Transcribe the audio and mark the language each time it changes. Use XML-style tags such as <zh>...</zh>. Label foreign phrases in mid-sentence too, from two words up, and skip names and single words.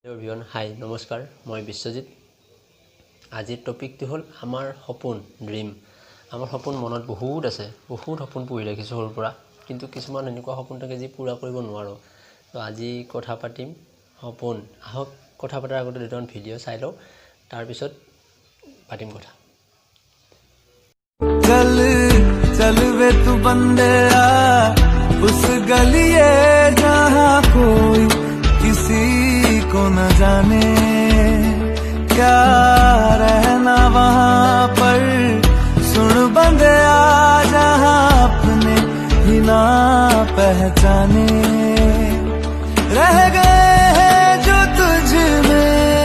<en>everyone hi</en> <as>নমস্কাৰ মই বিশ্বজিৎ আজিৰ টপিকটো হ'ল আমাৰ সপোন ড্ৰিম আমাৰ সপোন মনত বহুত আছে বহুত সপোন পুহি ৰাখিছোঁ সৰুৰ পৰা কিন্তু কিছুমান এনেকুৱা সপোন থাকে যি পূৰা কৰিব নোৱাৰোঁ তো আজি কথা পাতিম সপোন আহক কথা পতাৰ আগতে দুটামান ভিডিঅ' চাই লওঁ তাৰপিছত পাতিম কথা</as> <hi>चल चल वे तू बंदे उस गलिए जहाँ कोई किसी को न जाने क्या रहना वहाँ पर सुन बंदे जहाँ अपने ही ना पहचाने रह गए हैं जो तुझ में</hi>